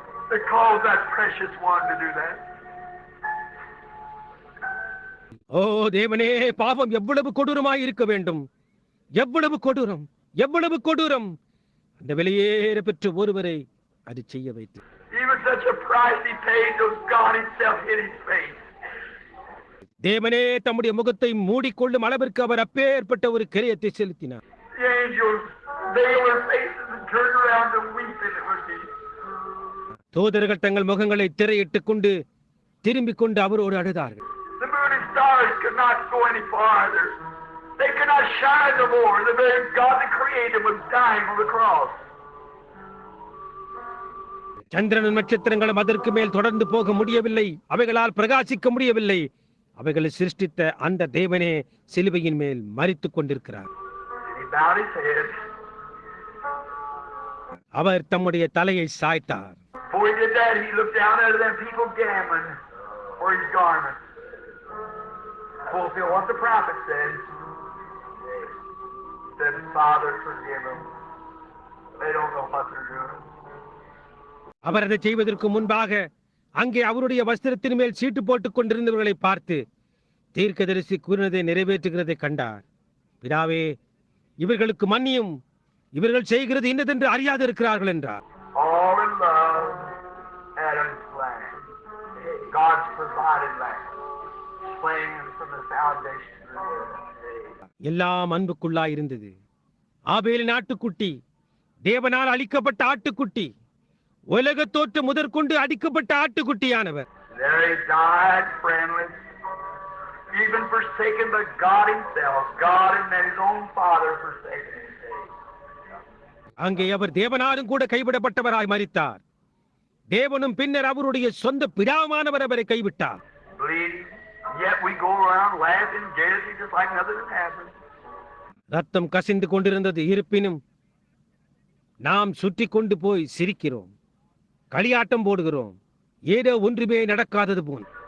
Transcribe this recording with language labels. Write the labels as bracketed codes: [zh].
[en] To cause that precious one to do that. [ta] ஓ தேவனே, பாவம் எவ்வளவு கொடூரமாய் இருக்க வேண்டும்! எவ்வளவு கொடூரம், எவ்வளவு கொடூரம்! அந்த வெளியேற பெற்ற ஒருவரை அது செய்ய வைத்து. [en] Even such a price he paid, till God himself hid his face. [ta] தேவனே தம்முடைய முகத்தை மூடிக்கொள்ளும் அளவிற்கு அவர் அப்பேற்பட்ட ஒரு கிரயத்தை செலுத்தினார். [en] The angels veiled their faces and turned around to weep, and it was he. [ta] தூதர்கள் தங்கள் முகங்களை திரையிட்டுக் கொண்டு திரும்பிக் கொண்டு அவரோடு அழுதார்கள். [en] The moon and stars could not go any farther. They could not shine no more. The very God that created was dying on the cross. [ta] சந்திரனும் நட்சத்திரங்களும் அதற்கு மேல் தொடர்ந்து போக முடியவில்லை. அவைகளால் பிரகாசிக்க முடியவில்லை. அவைகளை சிருஷ்டித்த அந்த தேவனே சிலுவையின் மேல் மரித்துக் கொண்டிருக்கிறார். [en] He bowed his head. [ta] அவர் தம்முடைய தலையை சாய்த்தார். [en] Before he did that, he looked down at them people gambling for his garment. Fulfill what the prophet said. Said, Father, forgive them. They don't know what they're doing. [ta] அவர் அதை செய்வதற்கு முன்பாக அங்கே அவருடைய வஸ்திரத்தின் மேல் சீட்டு போட்டுக் கொண்டிருந்தவர்களை பார்த்து தீர்க்கதரிசி கூறினதை நிறைவேற்றுகிறதை கண்டார். பிதாவே, இவர்களுக்கு மன்னியும், இவர்கள் செய்கிறது இன்னதென்று அறியாது இருக்கிறார்கள் என்றார். [en] All in love, Adam's land, God's provided land, slain from the foundation of the world. [ta] எல்லாம் அன்புக்குள்ளாய் இருந்தது. ஆபேலின் ஆட்டுக்குட்டி, தேவனால் அளிக்கப்பட்ட ஆட்டுக்குட்டி, உலக தோற்றம் முதற்கொண்டு அடிக்கப்பட்ட ஆட்டுக்குட்டியானவர். [en] There he died friendless, even forsaken by God himself, God and then his own Father forsaken him. [ta] அங்கே அவர் தேவனாலும் கூட கைவிடப்பட்டவராய் மரித்தார். தேவனும் பின்னர் அவருடைய சொந்த பிதாவானவர் அவரை கைவிட்டார். [en] Bleeding, yet we go around laughing, gaiety, just like nothing happened. [ta] ரத்தம் கசிந்து கொண்டிருந்தது. இருப்பினும் நாம் சுற்றி கொண்டு போய் சிரிக்கிறோம், களியாட்டம் போடுகிறோம், ஏதோ ஒன்றுமே நடக்காதது போல்.